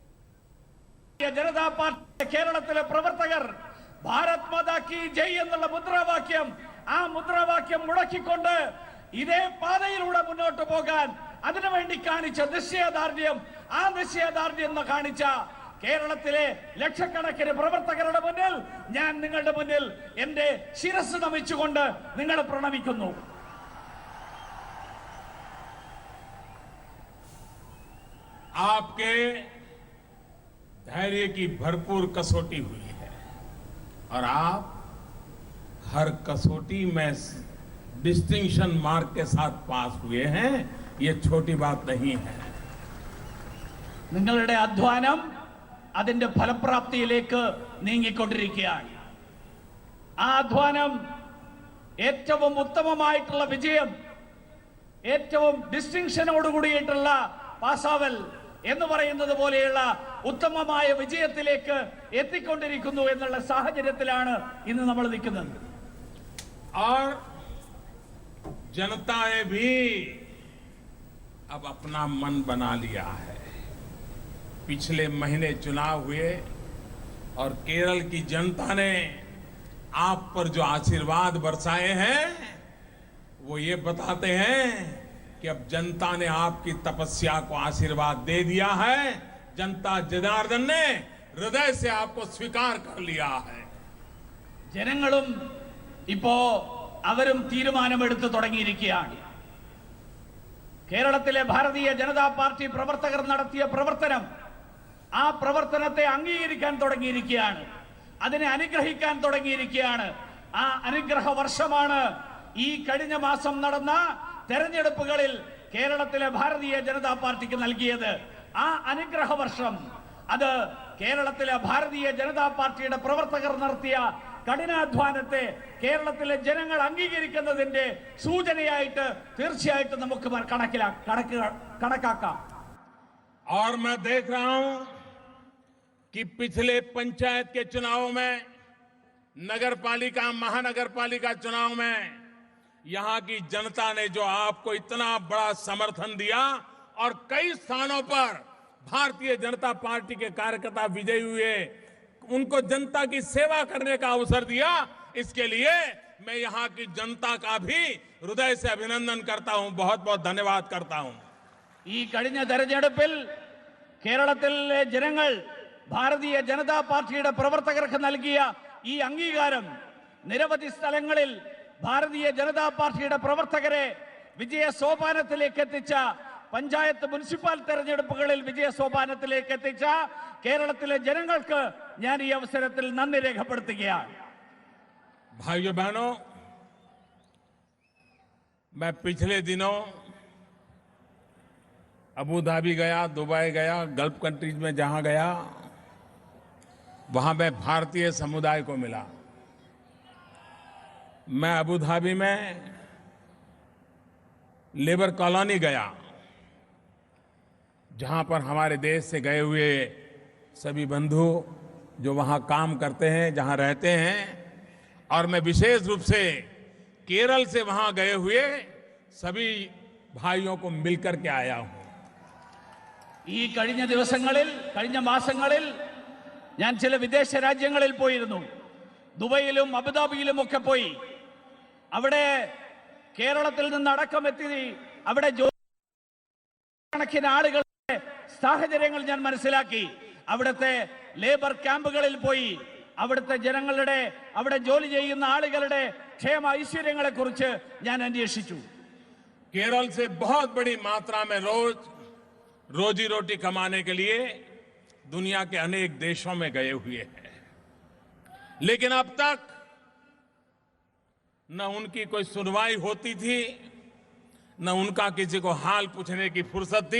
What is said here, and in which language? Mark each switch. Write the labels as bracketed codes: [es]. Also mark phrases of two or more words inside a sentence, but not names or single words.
[ml] ജനതാ പാർട്ടി കേരളത്തിലെ പ്രവർത്തകർ [hi] भारत माता की जय [ml] എന്നുള്ള മുദ്രാവാക്യം, ആ മുദ്രാവാക്യം മുടക്കിക്കൊണ്ട് ഇതേ പാതയിലൂടെ മുന്നോട്ട് പോകാൻ അതിനുവേണ്ടി കാണിച്ച നിശ്ചയദാർഢ്യം, ആ നിശ്ചയദാർഢ്യം കാണിച്ച കേരളത്തിലെ ലക്ഷക്കണക്കിന് പ്രവർത്തകരുടെ മുന്നിൽ ഞാൻ നിങ്ങളുടെ മുന്നിൽ എന്റെ ശിരസ് നമിച്ചുകൊണ്ട് നിങ്ങളെ പ്രണമിക്കുന്നു. [hi] आपके धैर्य की भरपूर कसौटी हुई है और आप हर कसौटी में [en] distinction mark [hi] के साथ पास हुए हैं. ये छोटी बात नहीं है. [ml] നിങ്ങളുടെ അധ്വാനം അതിന്റെ ഫലപ്രാപ്തിയിലേക്ക് നീങ്ങിക്കൊണ്ടിരിക്കുകയാണ്. ആ അധ്വാനം ഏറ്റവും ഉത്തമമായിട്ടുള്ള വിജയം, ഏറ്റവും ഡിസ്റ്റിങ്ഷനോട് കൂടിയിട്ടുള്ള പാസാവൽ, എന്ന് പറയുന്നത് പോലെയുള്ള ഉത്തമമായ വിജയത്തിലേക്ക് എത്തിക്കൊണ്ടിരിക്കുന്നു എന്നുള്ള സാഹചര്യത്തിലാണ് ഇന്ന് നമ്മൾ നിൽക്കുന്നത്. [hi] और जनता ने भी अब अपना मन बना लिया है. पिछले महीने चुनाव हुए और केरल की जनता ने आप पर जो आशीर्वाद बरसाए हैं वो ये बताते हैं कि अब जनता ने आपकी तपस्या को आशीर्वाद दे दिया है. जनता जनार्दन ने हृदय से आपको स्वीकार कर लिया है. [ml] ജനങ്ങളും ഇപ്പോ അവരും തീരുമാനമെടുത്തു തുടങ്ങിയിരിക്കുകയാണ്. കേരളത്തിലെ ഭാരതീയ ജനതാ പാർട്ടി പ്രവർത്തകർ നടത്തിയ പ്രവർത്തനം, ആ പ്രവർത്തനത്തെ അംഗീകരിക്കാൻ തുടങ്ങിയിരിക്കുകയാണ്, അതിനെ അനുഗ്രഹിക്കാൻ തുടങ്ങിയിരിക്കുകയാണ്. ആ അനുഗ്രഹ വർഷമാണ് ഈ കഴിഞ്ഞ മാസം നടന്ന തെരഞ്ഞെടുപ്പുകളിൽ കേരളത്തിലെ ഭാരതീയ ജനതാ പാർട്ടിക്ക് നൽകിയത്. ആ അനുഗ്രഹ വർഷം അത് കേരളത്തിലെ ഭാരതീയ ജനതാ പാർട്ടിയുടെ പ്രവർത്തകർ നടത്തിയ കഠിനാധ്വാനത്തെ കേരളത്തിലെ ജനങ്ങൾ അംഗീകരിക്കുന്നതിന്റെ സൂചനയായിട്ട് തീർച്ചയായിട്ടും നമുക്ക് കണക്കാക്കാം. [hi] और मैं देख रहा हूं कि पिछले पंचायत के चुनाव में, नगर पालिका, महानगर पालिका चुनाव में यहां की जनता ने जो आपको इतना बड़ा समर्थन दिया और कई स्थानों पर भारतीय जनता पार्टी के कार्यकर्ता विजयी हुए, उनको जनता की सेवा करने का अवसर दिया, इसके लिए मैं यहां की जनता का भी हृदय से अभिनंदन करता हूं. बहुत बहुत धन्यवाद करता हूं. [ml] ഈ കഴിഞ്ഞ തെരഞ്ഞെടുപ്പിൽ കേരളത്തിലെ ജനങ്ങൾ ഭാരതീയ ജനതാ പാർട്ടിയുടെ പ്രവർത്തകർക്ക് നൽകിയ ഈ അംഗീകാരം നിരവധി സ്ഥലങ്ങളിൽ ഭാരതീയ ജനതാ പാർട്ടിയുടെ പ്രവർത്തകരെ വിജയ സോപാനത്തിലേക്ക് എത്തിച്ച, പഞ്ചായത്ത് മുനിസിപ്പൽ തെരഞ്ഞെടുപ്പുകളിൽ വിജയ സോപാനത്തിലേക്ക് എത്തിച്ച കേരളത്തിലെ ജനങ്ങൾക്ക് ഞാൻ ഈ അവസരത്തിൽ നന്ദി രേഖപ്പെടുത്തുകയാണ്. [hi] भाइयों बहनों, मैं पिछले दिनों अबू धाबी गया, दुबई गया, [en] Gulf countries [hi] में जहां गया वहां मैं भारतीय समुदाय को मिला. मैं अबू धाबी में [en] labour colony [hi] गया, जहां पर हमारे देश से गए हुए सभी बंधु जो वहां काम करते हैं, जहां रहते हैं, और मैं विशेष रूप से केरल से वहां गए हुए सभी भाइयों को मिलकर के आया हूं. [ml] ഈ കഴിഞ്ഞ ദിവസങ്ങളിൽ, കഴിഞ്ഞ മാസങ്ങളിൽ ഞാൻ ചില വിദേശ രാജ്യങ്ങളിൽ പോയിരുന്നു. ദുബൈയിലും അബുദാബിയിലും ഒക്കെ പോയി. അവിടെ കേരളത്തിൽ നിന്ന് അടക്കമെത്തി അവിടെ കണക്കിന് ആളുകളുടെ സാഹചര്യങ്ങൾ ഞാൻ മനസ്സിലാക്കി. അവിടുത്തെ [en] labour camps [ml] പോയി അവിടുത്തെ ജനങ്ങളുടെ, അവിടെ ജോലി ചെയ്യുന്ന ആളുകളുടെ ക്ഷേമ ഐശ്വര്യങ്ങളെ കുറിച്ച് ഞാൻ അന്വേഷിച്ചു. [hi] केरल से बहुत बड़ी मात्रा में रोजी रोटी कमाने के लिए दुनिया के अनेक देशों में गए हुए हैं, लेकिन अब तक न उनकी कोई सुनवाई होती थी, न उनका किसी को हाल पूछने की फुर्सत थी.